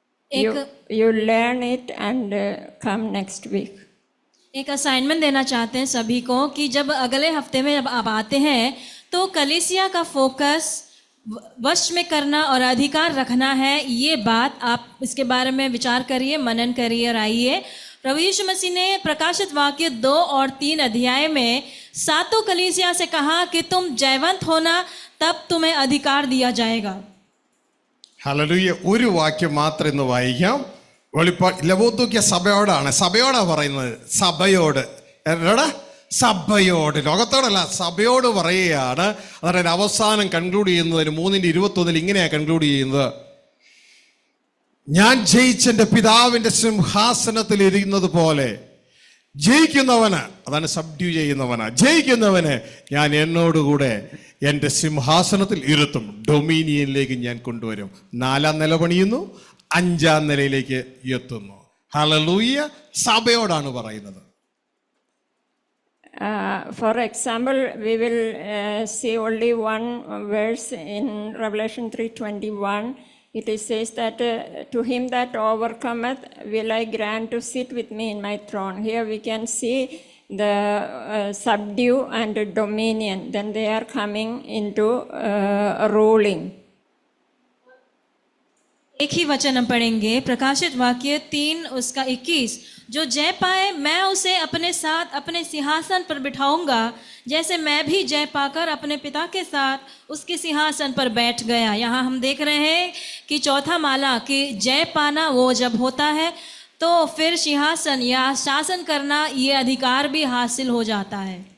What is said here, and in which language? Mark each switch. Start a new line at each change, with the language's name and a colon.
English: You learn it and come next week.
Hindi: एक assignment देना चाहते हैं सभी को कि जब अगले हफ्ते में जब आप आते हैं तो कलीसिया का फोकस वश में करना और अधिकार रखना है। ये बात आप इसके बारे में विचार करिए, मनन करिए और आइए। प्रभु यीशु मसीह ने प्रकाशित वाक्य 2 और 3 अध्याय में 7 कलीसिया से कहा कि तुम जयवंत होना, तब तुम्हें अधिकार दिया जाएगा।
Malayalam: ഹല്ലേലൂയ. ഒരു വാക്യം മാത്രം ഇന്ന് വായിക്കാം. ലവോദിക്കിയ സഭയോടാണ്, സഭയോടാ പറയുന്നത്. സഭയോട്, സഭയോട്, ലോകത്തോടല്ല, സഭയോട് പറയുകയാണ്. അതായത് അവസാനം കൺക്ലൂഡ് ചെയ്യുന്നതിന് 3:21 ഇങ്ങനെയാണ് കൺക്ലൂഡ് ചെയ്യുന്നത്: ഞാൻ ജയിച്ചെന്റെ പിതാവിന്റെ സിംഹാസനത്തിൽ ഇരിക്കുന്നത് പോലെ ജയിക്കുന്നവന്, അതാണ് സബ്ഡ്യൂ ചെയ്യുന്നവന്, ജയിക്കുന്നവന് ഞാൻ എന്നോടുകൂടെ എൻ്റെ സിംഹാസനത്തിൽ ഇരുത്തും, ഡൊമീനിയനിലേക്ക് ഞാൻ കൊണ്ടുവരും. 4ാം നില പണിയുന്നു, 5ാം നിലയിലേക്ക് എത്തുന്നു. ഹല്ലേലൂയ. സഭയോടാണ് പറയുന്നത്.
English: For example, we will see only one verse in Revelation 3:21. It says that to him that overcometh will I grant to sit with me in my throne. Here we can see the subdue and dominion. Then they are coming into ruling.
Hindi: एक ही वचन हम पढ़ेंगे, प्रकाशित वाक्य 3 उसका 21। जो जय पाए मैं उसे अपने साथ अपने सिंहासन पर बिठाऊंगा, जैसे मैं भी जय पाकर अपने पिता के साथ उसके सिंहासन पर बैठ गया। यहाँ हम देख रहे हैं कि चौथा माला कि जय पाना वो जब होता है तो फिर सिंहासन या शासन करना ये अधिकार भी हासिल हो जाता है।